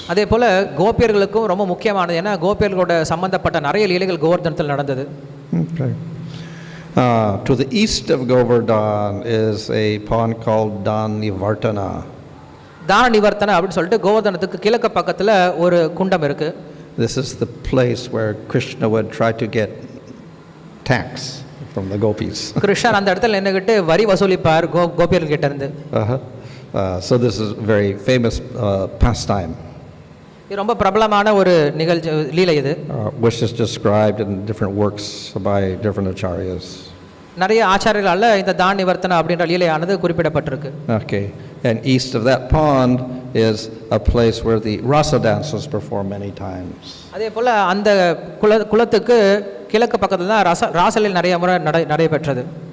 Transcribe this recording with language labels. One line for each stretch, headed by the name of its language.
Tamil: அதே போல கோபியர்களுக்கும் ரொம்ப முக்கியமானது, ஏன்னா கோபியர்களோட சம்பந்தப்பட்ட நிறைய லீலைகள் கோவர்தனத்தில் நடந்தது. Okay.
English: To the east of Govardhan is a pond called Danivartana.
Tamil: தான நிவர்த்தன அப்படின்னு சொல்லிட்டு கோவர்தனத்துக்கு கிழக்கு பக்கத்தில் ஒரு குண்டம் இருக்கு.
English: This is the place where Krishna would try to get tax from the gopis.
Tamil: கிருஷ்ணர் அந்த இடத்துல நின்னுகிட்டு வரி வசூலிப்பார் கோபியர்கள் கிட்ட இருந்து.
English: So this is very famous pastime.
Tamil: இது ரொம்ப பிரபலமான ஒரு நிகழ்ச்சி லீலை இது.
English: Which is described in different works by different acharyas.
Tamil: நிறைய ஆச்சாரியர்களால் இந்த தான நிவர்த்தன அப்படின்ற லீலையானது குறிப்பிடப்பட்டிருக்கு. Okay.
English: And east of that pond is a place where the rasa dance was performed many times.
Tamil: அதே போல அந்த குளத்துக்கு கிழக்கு பக்கத்துல தான் ராசலீலை நிறைய முறை நடைபெற்றது.